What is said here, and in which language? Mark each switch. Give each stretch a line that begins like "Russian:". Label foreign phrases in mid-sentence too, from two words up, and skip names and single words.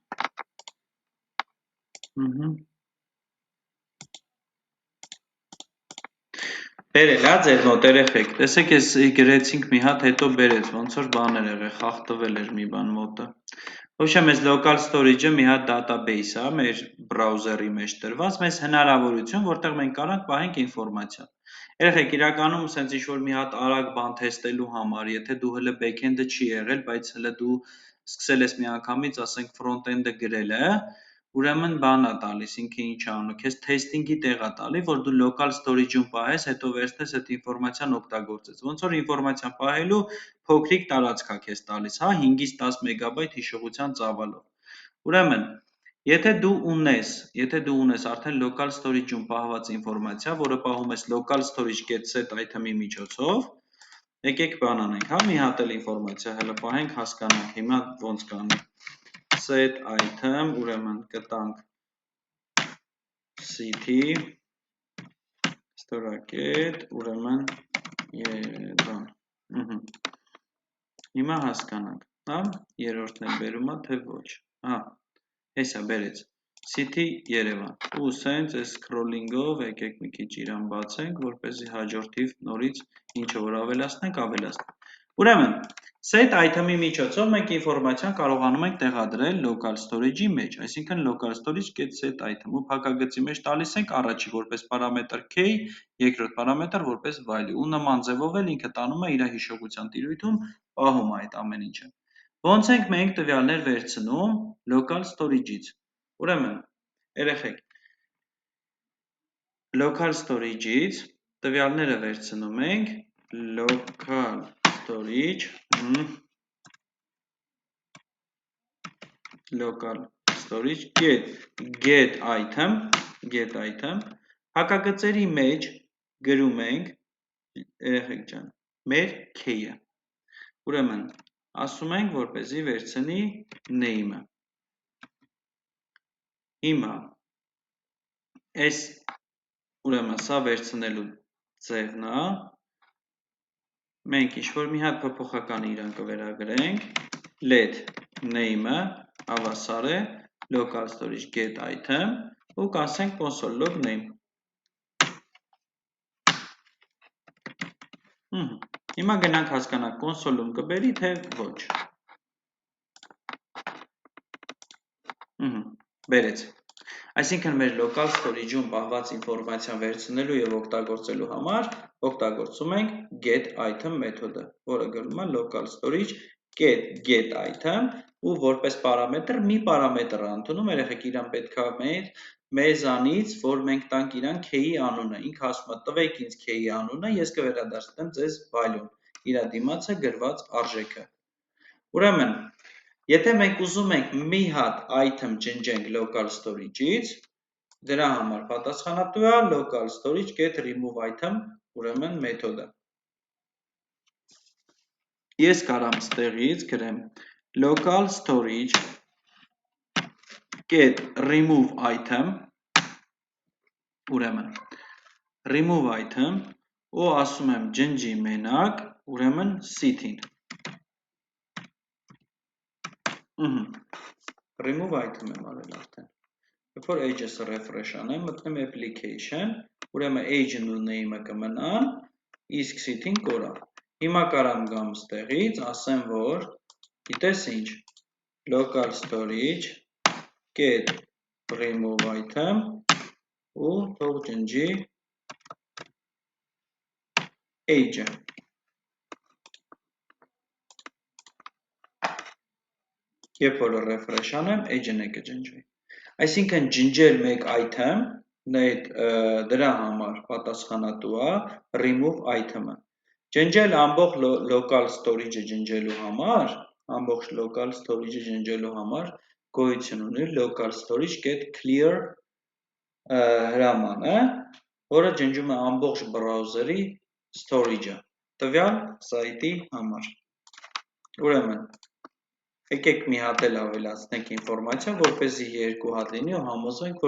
Armenian: բերել, ձեր մոտ երեխեք, տեսեք ես գրեցինք մի հատ, հետո բերեց, ոնց որ բաներ եղել, խախտվել էր մի բան մոտը։ Ոչեմ, ես
English: local storage-
Armenian: ը մի հատ database է, մեր բրաուզերի մեջ տրված, մեզ հնարավորություն, որտեղ մենք կարանք պահենք ինֆորմացիա։ Երեխեք, իրականում սենց ինչ-որ մի հատ արագ բան թեստելու համար, եթե դու հլը back-end-ը չի եղել, բայց հլը դու սկսել ես մի անգամից, ասենք front-end-ը գրել է, ուրեմն բան է տալիս, ինքը ինչ է անում, քեզ թեստինգի տեղ է տալի, որ դու
English: local storage-
Armenian: ում պահես, հետո վերցնես այդ ինֆորմացիան օգտագործես։ Ոնց որ ինֆորմացիան պահելու փոքրիկ տարածք է քեզ տալիս, հա, 5-ից 10 մեգաբայթ հիշողության ծավալով։ Ուրեմն, եթե դու ունես արդեն
English: local storage-
Armenian: ում պահված ինֆորմացիա, որը պահում ես
English: local storage.set item-
Armenian: ի միջոցով, եկեք բան անենք, հա, մի հատ էլ ինֆորմացիա հələ պահենք, հասկանանք, հիմա ոնց կանենք,
English: set item,
Armenian: ուրեմն կտանք city, ստորակետ, ուրեմն Երևան, հիմա հասկանանք, հա, երորդն էլ բերում է, թե ոչ, հա, հեսա բերեց, city Երևան, ու սենց այս scrolling-ով եկեք մի քիչ իրան բացենք, որպեսզի հաջորդիվ նորից ինչը որ ավելացնենք, ուրեմն,
English: set item-
Armenian: ի միջոցով մենք ինֆորմացիան կարողանում ենք տեղադրել
English: local storage-
Armenian: ի մեջ, այսինքն
English: local storage.set item,
Armenian: ու փակագծի մեջ տալիս ենք առաջի որպես պարամետր key, երկրորդ պարամետր որպես value, ու նման ձևով էլ ինքը տանում է իր հիշողության տիրույթում, պահում է այդ ամեն ինչը։ Ոնց ենք մենք տվյալներ վերցնում
English: local storage-
Armenian: ից, ուրեմն, երեխեք,
English: local storage-
Armenian: ից տվյալները վերցնում ենք local
English: storage get item,
Armenian: հակագծերի մեջ գրում ենք, երեխեք ջան, մեր key-ը, ուրեմն, ասում ենք, որպեսզի վերցնի name-ը, հիմա, այս, ուրեմն, սա վերցնելու ձևն է, մենք ինչ-որ մի հատ փոփոխական իրան կվերագրենք,
English: let name-ը
Armenian: հավասար է
English: local storage get item
Armenian: ու կասենք
English: console log name։
Armenian: Հիմա գնանք հասկանանք console-ում կբերի, թե ոչ։ Բերեց։ Այսինքն մեր
English: local storage-
Armenian: ում պահված ինֆորմացիան վերցնելու և օգտագործելու համար օգտագործում ենք get item մեթոդը, որը գրում է
English: local storage get item
Armenian: ու որպես պարամետր մի պարամետր ընդունում, երեխեք իրան պետք է մեզանից, որ մենք տանք իրան key-ի անունը, ինքը ասում է տվեք ինձ key-ի անունը, ես կվերադարձնեմ ձեզ value-ն, իր դիմացը գրված արժեքը։ Ուրեմն, եթե մենք ուզում ենք մի հատ item ջնջենք local storage-ից, դրա համար պատասխանատու է
English: local storage get remove item,
Armenian: ուրեմն մեթոդը։ Ես կարամ ստեղից գրեմ
English: local storage get remove item,
Armenian: ուրեմն
English: remove item
Armenian: ու ասում եմ ջնջի մենակ, ուրեմն city-ն։
English: Remove item
Armenian: եմ արել արդեն։ Երբ որ age-ը refresh անեմ, մտնեմ application, ուրեմն age-ն ու name-ը կմնան, իսկ city-ն կորա։ Հիմա կարամ գամ ստեղից, ասեմ, որ գիտես ինչ,
English: local storage get remove item
Armenian: ու թող ջնջի age-ը։ Երբ որ refresh անեմ, age-ն է կջնջվի։ Այսինքն ջնջել մեկ item, դրա համար պատասխանատու է
English: remove item-
Armenian: ը։ Ջնջել ամբողջ
English: local storage-
Armenian: ը ջնջելու համար, գոյություն ունի
English: local storage get clear
Armenian: հրամանը, որը ջնջում է ամբողջ browser-ի storage-ը, տվյալ սայթի համար։ Ուրեմն, եկեք մի հատ էլ ավելացնենք ինֆորմացիա, որպեսզի երկու հատ լինի ու համոզվենք,